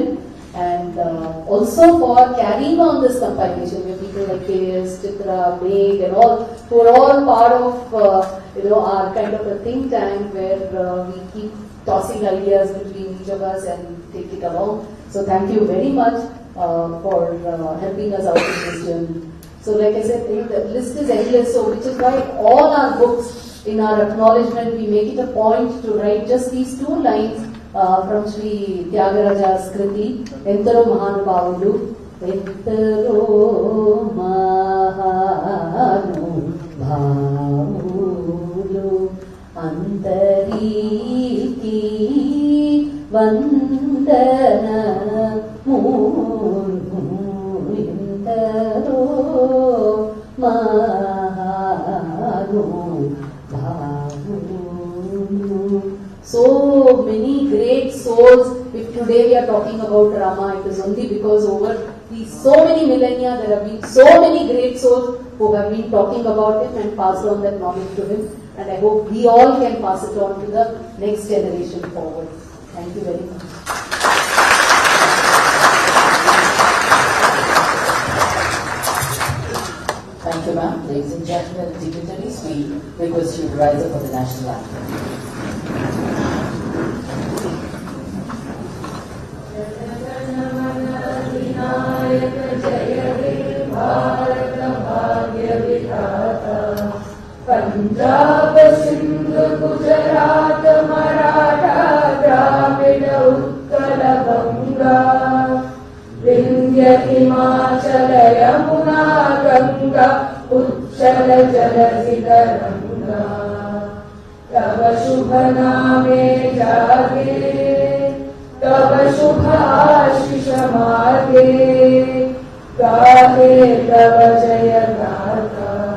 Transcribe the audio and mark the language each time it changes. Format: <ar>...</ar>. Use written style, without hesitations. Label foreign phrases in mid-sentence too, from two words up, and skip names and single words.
<en>And also for carrying on this compilation with people like KS, Chitra, Meg and all, who are all part of our kind of a think tank where we keep tossing ideas between each of us and take it along. So thank you very much for helping us out in this journey. So like I said, the list is endless, so which is why all our books, in our acknowledgement, we make it a point to write just these 2 lines from Sri Tyagaraja's Kriti, Entaro Mahanubhavudu,</en> <te>ఎందరో మహానుభావులు అందరికీ వందన ముర్ము ఎందరో మహానుభావులు.</te> <en>So many great souls. If today we are talking about Rama, it is only because over these so many millennia there have been so many great souls who have been talking about him and passed on that knowledge to him. And I hope we all can pass it on to the next generation forward. Thank you very much. Thank you, ma'am. Ladies and gentlemen, dignitaries, we request you to rise up for the national anthem.</en> <bn>पंजाब सिंध गुजरात मराठा द्राविड उत्कल বঙ্গ বিন্ধ্য হিমাচল যমুনা গঙ্গা উচ্ছল জলধি তরঙ্গ তব শুভ নামে জাগে তব শুভ আশিস মাগে গাহে তব জয় গাথা</bn>